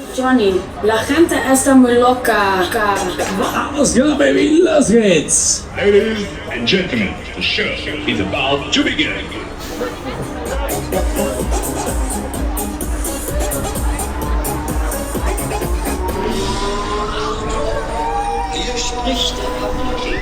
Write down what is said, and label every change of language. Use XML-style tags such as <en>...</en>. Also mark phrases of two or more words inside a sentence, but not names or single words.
<es>Johnny, la gente está muy loca. Vamos,</es> <de>ja, Baby, los geht's!</de> <en>Ladies and gentlemen, the show is about to begin.</en> <de>Hier spricht der Kapitän.</de>